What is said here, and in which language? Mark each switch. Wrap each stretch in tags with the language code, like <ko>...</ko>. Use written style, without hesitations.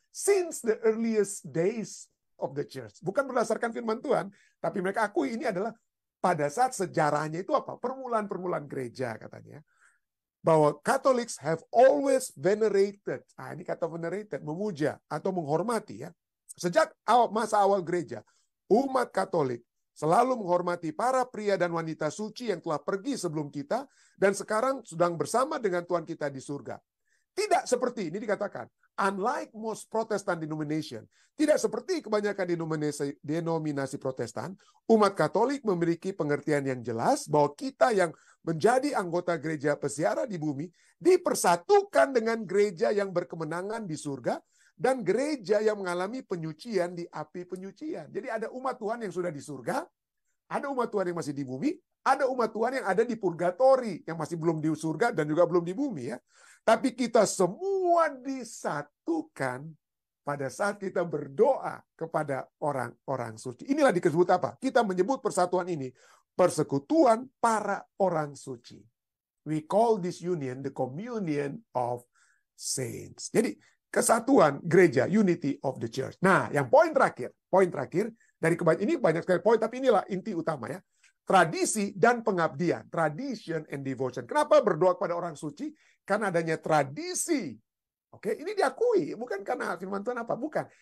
<en>Since the earliest days of the church.</en> <id>Bukan berdasarkan firman Tuhan. Tapi mereka akui ini adalah pada saat sejarahnya itu apa? Permulaan-permulaan gereja katanya.</id> <en>Bahwa Catholics have always venerated.</en> <id>Ini kata venerated, memuja atau menghormati ya. Sejak masa awal gereja, umat Katolik selalu menghormati para pria dan wanita suci yang telah pergi sebelum kita dan sekarang sedang bersama dengan Tuhan kita di surga. Tidak seperti ini dikatakan.</id> <en>Unlike most Protestant denomination,</en> <id>tidak seperti kebanyakan denominasi Protestan, umat Katolik memiliki pengertian yang jelas bahwa kita yang menjadi anggota gereja pesiara di bumi dipersatukan dengan gereja yang berkemenangan di surga dan gereja yang mengalami penyucian di api penyucian. Jadi ada umat Tuhan yang sudah di surga, ada umat Tuhan yang masih di bumi, ada umat Tuhan yang ada di purgatori, yang masih belum di surga dan juga belum di bumi ya. Tapi kita semua disatukan pada saat kita berdoa kepada orang-orang suci. Inilah disebut apa? Kita menyebut persatuan ini persekutuan para orang suci.</id> <en>We call this union the communion of saints.</en> <id>Jadi kesatuan gereja,</id> <en>unity of the church.</en> <id>Nah, yang poin terakhir dari ini banyak sekali poin, tapi inilah inti utama ya. Tradisi dan pengabdian,</id> <en>tradition and devotion.</en> <id>Kenapa berdoa kepada orang suci? Karena adanya tradisi. Oke, ini diakui, bukan karena firman Tuhan apa, bukan.</id>